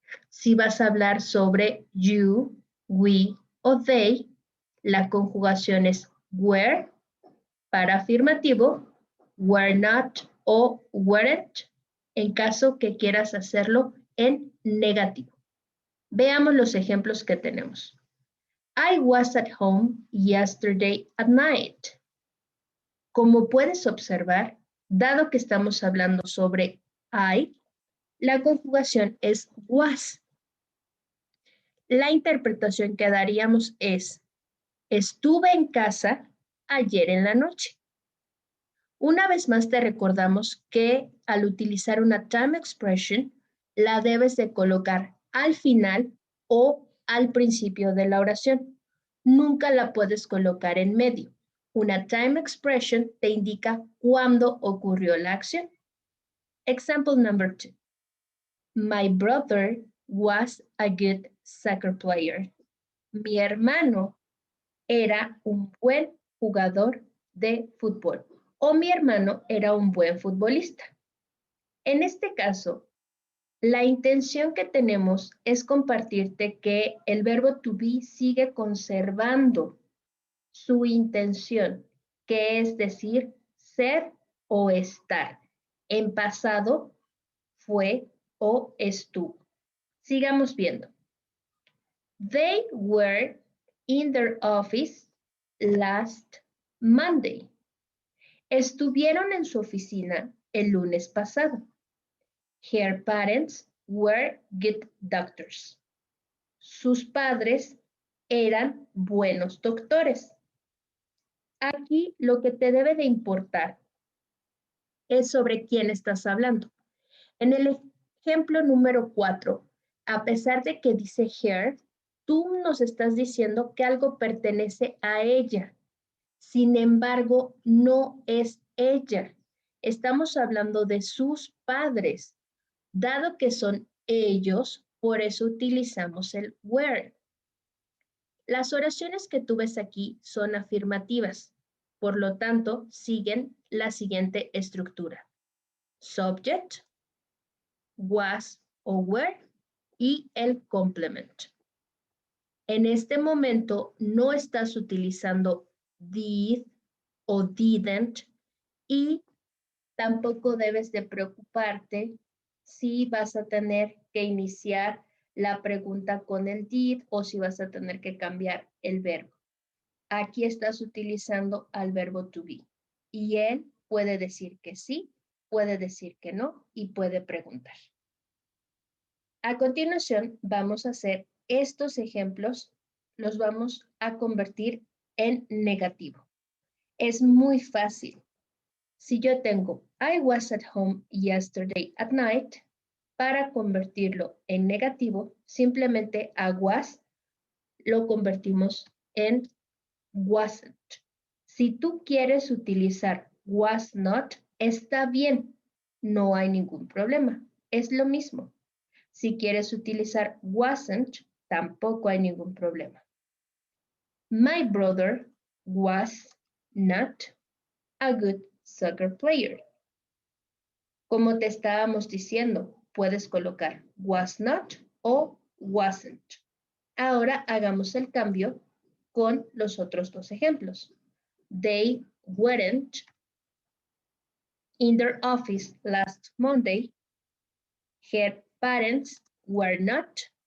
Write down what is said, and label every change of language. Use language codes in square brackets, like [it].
[es] Si vas a hablar sobre you, we o they, la conjugación es were para afirmativo, were not o weren't en caso que quieras hacerlo en negativo. Veamos los ejemplos que tenemos. [en] I was at home yesterday at night. [es] Como puedes observar, dado que estamos hablando sobre I, la conjugación es was. La interpretación que daríamos es, estuve en casa ayer en la noche. Una vez más te recordamos que al utilizar una time expression, la debes de colocar al final o al principio de la oración. Nunca la puedes colocar en medio. Una time expression te indica cuándo ocurrió la acción. [en] Example number 2. My brother was a good soccer player. [es] Mi hermano era un buen jugador de fútbol o mi hermano era un buen futbolista. En este caso, la intención que tenemos es compartirte que el verbo to be sigue conservando su intención, que es decir, ser o estar. En pasado fue o estuvo. Sigamos viendo. [en] They were in their office last Monday. [es] Estuvieron en su oficina el lunes pasado. [en] Her parents were good doctors. [es] Sus padres eran buenos doctores. Aquí lo que te debe de importar es sobre quién estás hablando. En el ejemplo número 4, a pesar de que dice her, tú nos estás diciendo que algo pertenece a ella. Sin embargo, no es ella. Estamos hablando de sus padres. Dado que son ellos, por eso utilizamos el were. Las oraciones que tú ves aquí son afirmativas. Por lo tanto, siguen la siguiente estructura. Subject, was o were y el complement. En este momento no estás utilizando did o didn't y tampoco debes de preocuparte si vas a tener que iniciar la pregunta con el did o si vas a tener que cambiar el verbo. Aquí estás utilizando al verbo to be y él puede decir que sí, puede decir que no y puede preguntar. A continuación vamos a hacer estos ejemplos, los vamos a convertir en negativo. Es muy fácil. Si yo tengo I was at home yesterday at night, para convertirlo en negativo, simplemente a was lo convertimos en wasn't. Si tú quieres utilizar was not, está bien, no hay ningún problema, es lo mismo. Si quieres utilizar wasn't, tampoco hay ningún problema. [en] My brother was not a good soccer player. [es] Como te estábamos diciendo, puedes colocar was not o wasn't. Ahora hagamos el cambio con los otros dos ejemplos. [en] They weren't in their office last Monday. Her parents were not